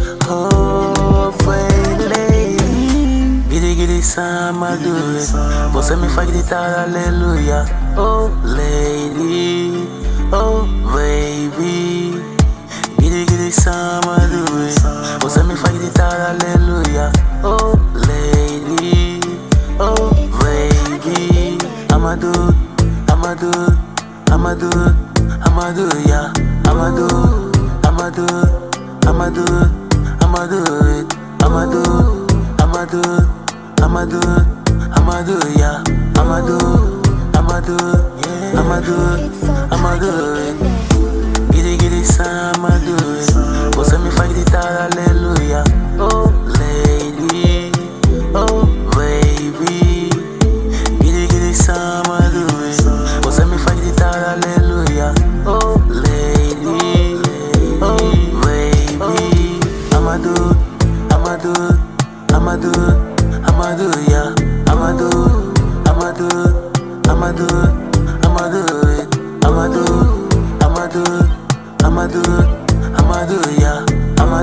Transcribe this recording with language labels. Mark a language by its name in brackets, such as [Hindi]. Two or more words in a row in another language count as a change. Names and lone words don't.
[English] Oh, baby. [Portuguese] Grita, madure. Você me faz gritar aleluia. [English] Oh, lady. Oh, baby. [Portuguese] Grita, madure. Você me faz gritar aleluia. [English] Oh, lady. Oh, baby. [Portuguese] Amado, amado, amado, amado, yeah. Amado, amado, amado, amado, amado, amado, amado, amado, yeah. Amado, amado, amado, amado. Giddy samado. Você me faz gritar aleluia. [English] Oh lady, oh baby. [Portuguese] Giddy samado. Você me faz gritar aleluia. [English] Oh lady, oh baby. [Portuguese] Amado, amado, amado, amado, yeah. Amado, amado, amado, amado, amado, amado, amado, amado, yeah.